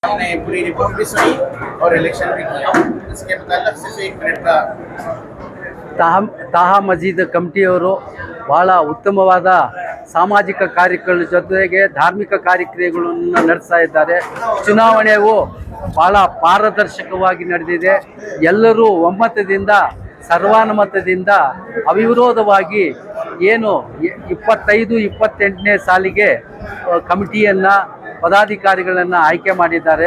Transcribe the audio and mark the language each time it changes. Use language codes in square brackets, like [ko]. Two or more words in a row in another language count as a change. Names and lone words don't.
[hi] ने पूरी रिपोर्ट भी सुनी और इलेक्शन भी किया। इसके मतलब सिर्फ 1 मिनट का [kn] ತಾಹಾ ಮಜೀದ್ ಕಮಿಟಿಯವರು ಭಾಳ ಉತ್ತಮವಾದ ಸಾಮಾಜಿಕ ಕಾರ್ಯಗಳ ಜೊತೆಗೆ ಧಾರ್ಮಿಕ ಕಾರ್ಯಕ್ರಮಗಳನ್ನು ನಡೆಸ್ತಾ ಇದ್ದಾರೆ. ಚುನಾವಣೆಯು ಭಾಳ ಪಾರದರ್ಶಕವಾಗಿ ನಡೆದಿದೆ. ಎಲ್ಲರೂ ಒಮ್ಮತದಿಂದ ಸರ್ವಾನುಮತದಿಂದ ಅವಿರೋಧವಾಗಿ ಏನು 25-28ನೇ ಸಾಲಿಗೆ ಕಮಿಟಿಯನ್ನು ಪದಾಧಿಕಾರಿಗಳನ್ನು ಆಯ್ಕೆ ಮಾಡಿದ್ದಾರೆ.